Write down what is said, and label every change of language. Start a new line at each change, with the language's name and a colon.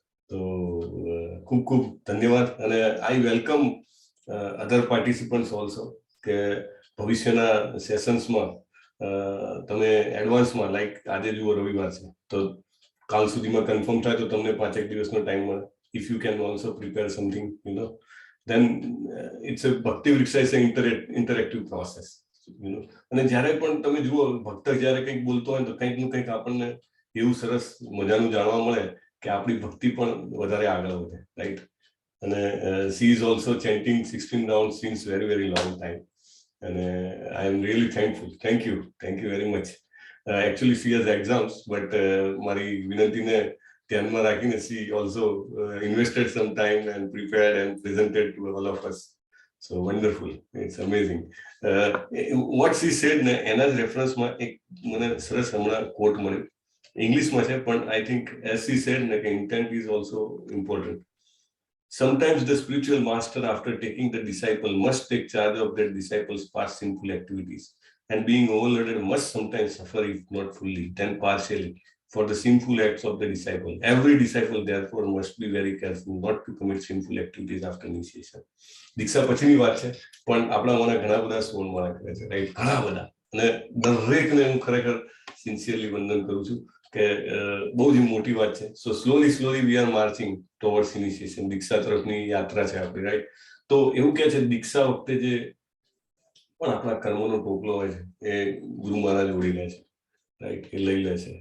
Gujarati: તો ખૂબ ખૂબ ધન્યવાદ. અને
English: I welcome other participants also
Gujarati: કે ભવિષ્યના સેશન્સમાં તમે એડવાન્સમાં, લાઈક આજે જુઓ રવિવાર છે તો કાલ સુધીમાં કન્ફર્મ થાય તો તમને 5 દિવસનો ટાઈમ મળે.
English: If you can also prepare something, then it's a Bhakti Vriksha is an interactive process.
Gujarati: અને જ્યારે પણ તમે જુઓ ભક્ત જ્યારે કંઈક બોલતો હોય તો કંઈક નું કંઈક આપણને એવું સરસ મજાનું જાણવા મળે કે આપણી ભક્તિ પણ વધારે આગળ વધે, રાઈટ?
English: અને she is also chanting 16 rounds since very long time, and I am really thankful. Thank you very much. Actually she has exams, but
Gujarati: મારી વિનંતીને ધ્યાનમાં રાખીને
English: she also invested some time and prepared and presented to all of us. So wonderful, it's amazing. What she said
Gujarati: ને એના જ રેફરન્સમાં એક મને સરસ હમણાં કોટ મળ્યો, ઇંગ્લિશમાં છે, પણ
English: I think as she said ને કે intent is also important. Sometimes the spiritual master, after taking the disciple, must take charge of that disciple's past sinful activities, and being overloaded must sometimes suffer, if not fully, then partially, for the sinful acts of the disciple. Every disciple, therefore, must be very careful not to commit sinful activities after initiation.
Gujarati: દીક્ષા પછીની વાત છે, પણ આપણા મને ઘણા બધા સોળમાળા કરે છે, રાઈટ? ઘણા બધા. અને દરેકને હું ખરેખર સિન્સિયરલી વંદન કરું છું કે બહુ જ મોટી વાત છે.
English: So slowly we are marching towards initiation.
Gujarati: દીક્ષા તરફની યાત્રા છે આપણી, રાઈટ? તો એવું કહે છે દીક્ષા વખતે જે પણ આપણા કર્મોનો ટોપલો હોય છે એ ગુરુ મહારાજ ઓળી લે છે, રાઈટ? એ લઈ લે છે.